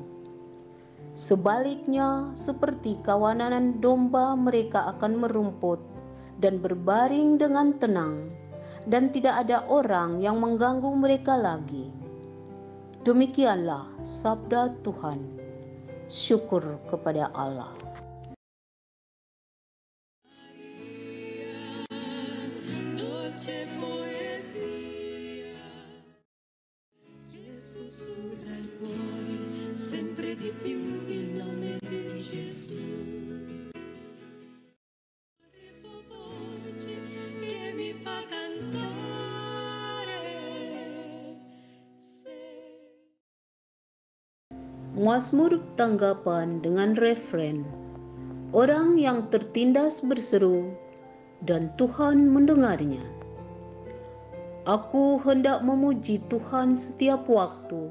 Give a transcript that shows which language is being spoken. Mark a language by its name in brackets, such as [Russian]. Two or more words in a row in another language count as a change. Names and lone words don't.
[Indonesian] Sebaliknya, seperti kawanan domba, mereka akan merumput dan berbaring dengan tenang, dan tidak ada orang yang mengganggu mereka lagi. Demikianlah sabda Tuhan. Syukur kepada Allah. [Italian] Dolce poesia che sussurra il cuore sempre di più il nome di Gesù. Reso dolce che mi fa cantare. [Indonesian] Mazmur tanggapan dengan refren. Orang yang tertindas berseru, dan Tuhan mendengarnya. Aku hendak memuji Tuhan setiap waktu.